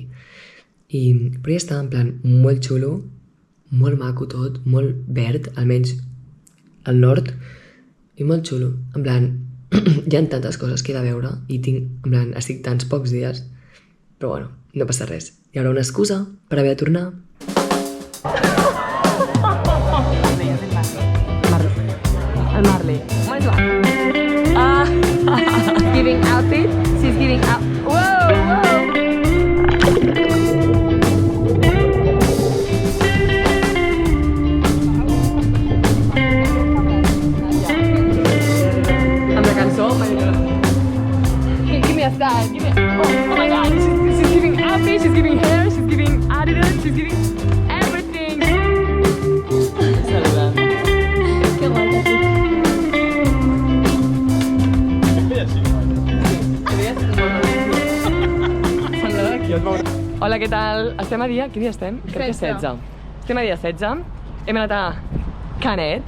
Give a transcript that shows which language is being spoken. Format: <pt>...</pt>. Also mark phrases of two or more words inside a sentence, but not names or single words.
<ca>Però ja està, en plan, molt xulo, molt maco tot, molt verd, almenys al nord, i molt xulo. En plan, hi ha tantes coses que he de veure i tinc, en plan, estic tants pocs dies, però bueno, no passa res. Hi haurà una excusa per haver de tornar. El Marley. Moins lá.</ca> <en>Giving outfit. She's giving out. Whoa, whoa.</en> <ca>Amb la cançó,</ca> <en>give me a style. Give me. Oh my God. She's giving outfit. She's giving hair. She's giving attitude. She's giving everything.</en> <ca>Saludant. Que guai. Hola, què tal? Estem a dia... Quin dia estem? Crec que 16. Estem a dia 16. Hem anat a Canet.</ca>